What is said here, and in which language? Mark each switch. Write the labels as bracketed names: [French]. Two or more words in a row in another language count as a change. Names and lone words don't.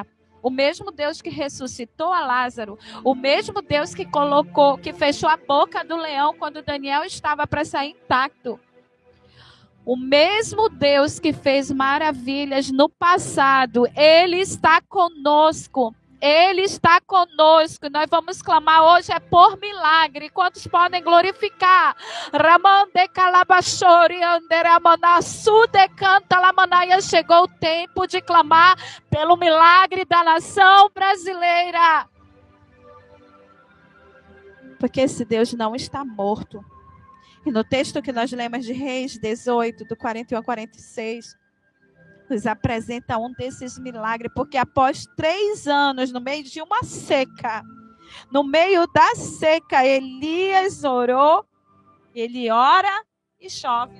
[Portuguese] O mesmo Deus que ressuscitou a Lázaro. O mesmo Deus que fechou a boca do leão quando Daniel estava para sair intacto. O mesmo Deus que fez maravilhas no passado. Ele está conosco. Ele está conosco. Nós vamos clamar hoje é por milagre. Quantos podem glorificar? Ramande calabachori anderamana sude canta lamanaia. Chegou o tempo de clamar pelo milagre da nação brasileira. Porque esse Deus não está morto. E no texto que nós lemos de Reis 18, do 41 a 46, nos apresenta um desses milagres, porque após 3 anos, no meio de uma seca, no meio da seca, Elias orou, ele ora e chove.